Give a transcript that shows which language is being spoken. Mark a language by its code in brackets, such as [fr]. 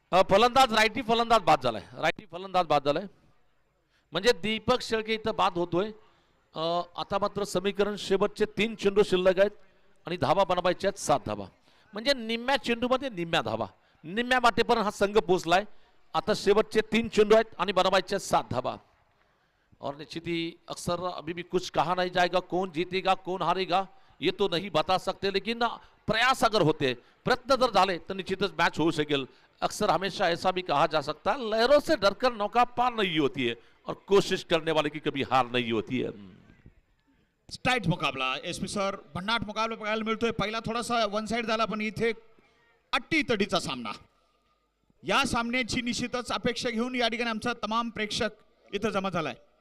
[mr] फलंदाज रायटी फलंदाज बाद झालाय. रायटी फलंदाज बाद झालाय म्हणजे दीपक शेळके इथं बाद होतोय. आता मात्र समीकरण शेवटचे 3 चेंडू शिल्लक आहेत आणि धावा बनवायच्या आहेत 7 धावा. म्हणजे निम्म्या चेंडूमध्ये निम्म्या धावा, निम्म्या वाटेपर्यंत हा संघ पोहोचलाय. आता शेवटचे 3 चेंडू आहेत आणि बनवायचे 7 धावा. [hi] और निश्चित ही अक्सर अभी भी कुछ कहा नहीं जाएगा, कौन जीतेगा कौन हारेगा ये तो नहीं बता सकते, लेकिन प्रयास अगर होते, [mr] प्रयत्न जर झाले तर निश्चितच मॅच होऊ शकेल. [hi] अक्सर हमेशा ऐसा भी कहा जा सकता है, लहरों से डरकर नौका पार नहीं होती है और कोशिश करने वाले की कभी हार नहीं होती है. [mr] स्टाइट मुकाबला एसपी सर, भन्नाट मुकाबला बघायला मिळतोय. पहिला थोडासा वन साइड झाला, पण इथे अट्टी तडीचा सामना. या सामन्याची निश्चितच अपेक्षा घेऊन या ठिकाणी आमचा तमाम प्रेक्षक इथं जमा झालाय.